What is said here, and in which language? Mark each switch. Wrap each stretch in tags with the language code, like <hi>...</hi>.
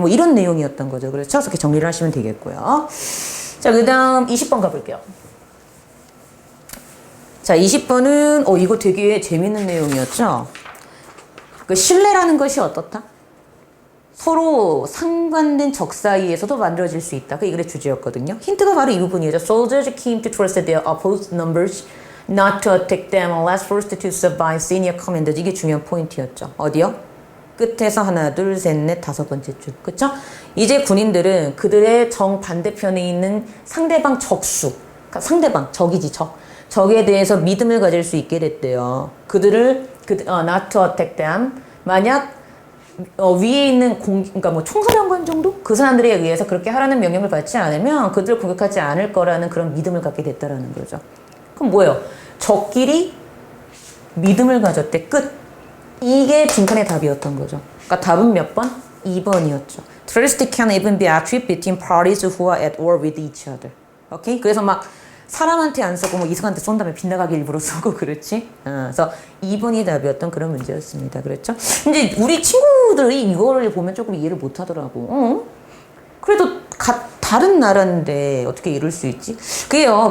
<ko>뭐 이런 내용이었던 거죠. 그래서 이렇게 정리를 하시면 되겠고요. 자, 그 다음 20번 가볼게요. 자, 20번은 이거 되게 재밌는 내용이었죠. 그 신뢰라는 것이 어떻다? 서로 상반된 적 사이에서도 만들어질 수 있다. 그 이글의 주제였거든요. 힌트가 바로 이 부분이죠.</ko> <en>Soldiers came to trust their opposed numbers, not to attack them unless forced to survive senior commanders.</en> <ko>이게 중요한 포인트였죠. 어디요? 끝에서 하나, 둘, 셋, 넷, 다섯 번째 줄. 그쵸? 이제 군인들은 그들의 정반대편에 있는 상대방 적수, 그러니까 상대방, 적이지, 적. 적에 대해서 믿음을 가질 수 있게 됐대요. 그들을,</ko> <en>not to attack them.</en> <ko>만약 위에 있는 그러니까 뭐 총사령관 정도? 그 사람들에 의해서 그렇게 하라는 명령을 받지 않으면 그들을 공격하지 않을 거라는 그런 믿음을 갖게 됐다라는 거죠. 그럼 뭐예요? 적끼리 믿음을 가졌대. 끝. 이게 빈칸의 답이었던 거죠. 그러니까 답은 몇 번? 2번이었죠.</ko> <en>Trust can even be attributed between parties who are at war with each other.</en> <ko>오케이? 그래서 막 사람한테 안 쓰고 뭐 이성한테 쏜 다음에 빗나가게 일부러 쓰고 그렇지? 그래서 2번이 답이었던 그런 문제였습니다. 그렇죠? 이제 우리 친구들이 이거를 보면 조금 이해를 못 하더라고. 그래도 다른 나라인데 어떻게 이럴 수 있지? 그게요.</ko>